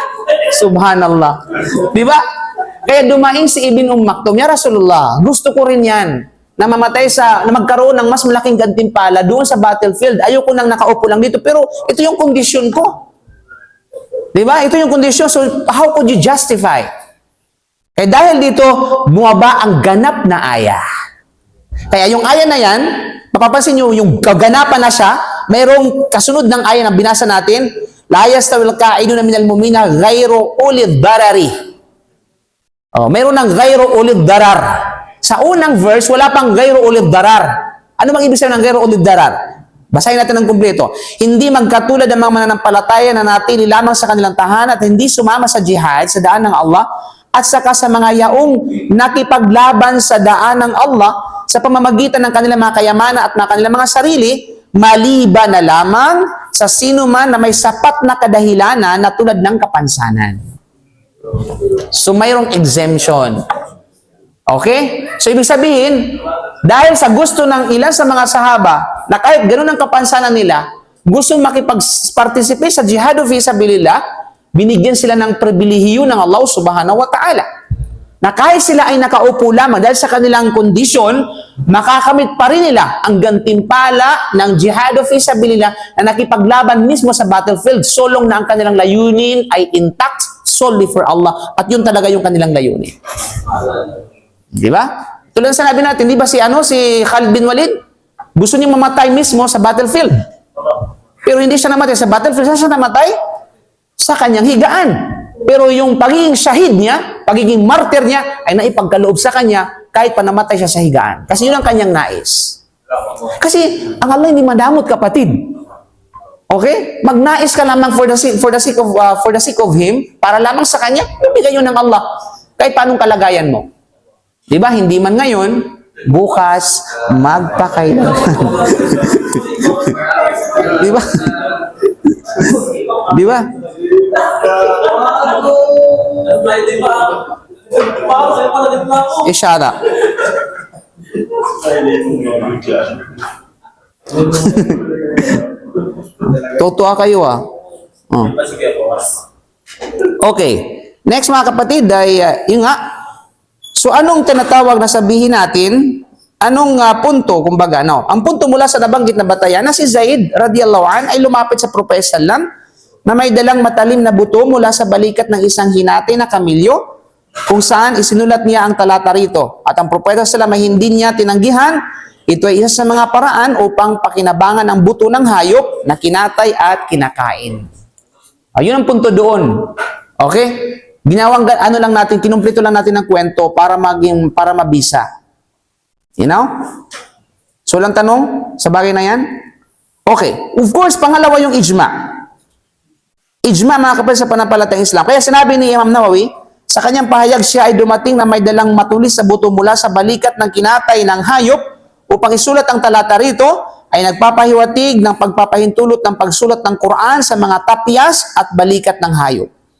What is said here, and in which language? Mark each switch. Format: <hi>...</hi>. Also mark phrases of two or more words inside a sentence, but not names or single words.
<tl>Subhanallah. Di ba? Kaya dumaing si Ibn Maktum, ya Rasulullah, gusto ko rin yan, na magkaroon ng mas malaking gantimpala doon sa battlefield. Ayoko nang nakaupo lang dito, pero ito yung kondisyon ko. Di ba? Ito yung kondisyon.</tl> <en>So, how could you justify?</en> <tl>Eh dahil dito, bumaba ang ganap na aya. Kaya yung aya na yan, mapapansin nyo, yung kaganapan na siya, mayroong kasunod ng aya na binasa natin,</tl> <ar>لا يستوي القاعدون من المؤمنين غير أولي الضرر.</ar> <tl>Mayroon ng</tl> <ar>غير أولي الضرر.</ar> <tl>Sa unang verse, wala pang</tl> <ar>غير أولي الضرر.</ar> <tl>Ano bang ibig sabihin ng</tl> <ar>غير أولي الضرر?</ar> <tl>Basahin natin ng kumpleto. Hindi magkatulad ang mga mananampalataya na natili lamang sa kanilang tahanan at hindi sumama sa jihad sa daan ng Allah at saka sa mga yaong nakipaglaban sa daan ng Allah sa pamamagitan ng kanilang mga kayamanan at mga kanilang mga sarili, maliban na lamang sa sino man na may sapat na kadahilanan na tulad ng kapansanan. So, mayroong exemption. Okay? So, ibig sabihin, dahil sa gusto ng ilan sa mga sahaba, na kahit ganun ang kapansanan nila, gusto makipag-participate sa jihad o fisabilillah, binigyan sila ng pribilehiyo ng Allah</tl> <ar>سبحانه وتعالى.</ar> <tl>Na kahit sila ay nakaupo lamang dahil sa kanilang kondisyon, makakamit pa rin nila ang gantimpala ng jihad o fisabilillah na nakipaglaban mismo sa battlefield,</tl> <en>so long</en> <tl>na ang kanilang layunin ay</tl> <en>intact solely for Allah.</en> <tl>At yun talaga yung kanilang layunin. Di ba? Tulad sa sabi natin, di ba si Khalid bin Walid? Gusto niya mamatay mismo sa battlefield. Pero hindi siya namatay sa battlefield. Saan siya namatay? Sa kanyang higaan. Pero yung pagiging shahid niya, pagiging martyr niya, ay naipagkaloob sa kanya kahit pa namatay siya sa higaan. Kasi yun ang kanyang nais. Kasi ang Allah hindi madamot, kapatid. Okay? Magnais ka lamang</tl> <en>for the sake of Him,</en> <tl>para lamang sa Kanya, ibigay yun ng Allah. Kahit paanong kalagayan mo. Di ba? Hindi man ngayon, bukas, magpakailanman. Di ba? Di ba? Isyara. Totoo kayo Okay. Next mga kapatid ay yun nga. So anong tinatawag na sabihin natin? Anong punto? Kumbaga, ang punto mula sa nabanggit na batayan na si Zaid</tl> <ar>رضي الله عن</ar> <tl>ay lumapit sa Propeta sallam na may dalang matalim na buto mula sa balikat ng isang hinati na kamilyo kung saan isinulat niya ang talata rito. At ang Propeta sallam ay hindi niya tinanggihan. Ito ay isa sa mga paraan upang pakinabangan ang buto ng hayop na kinatay at kinakain. Ayun ang punto doon. Okay? Ginawang lang natin, kinumplito lang natin ng kwento para mabisa.</tl> <en>You know?</en> <tl>So lang tanong sa bagay na yan? Okay.</tl> <en>Of course,</en> <tl>pangalawa yung ijma. Ijma, mga kapatid, sa pananampalatayang Islam. Kaya sinabi ni Imam Nawawi, sa kanyang pahayag siya ay dumating na may dalang matulis sa buto mula sa balikat ng kinatay ng hayop upang isulat ang talata rito ay nagpapahiwatig ng pagpapahintulot ng pagsulat ng Quran sa mga tapyas at balikat ng hayop.</tl>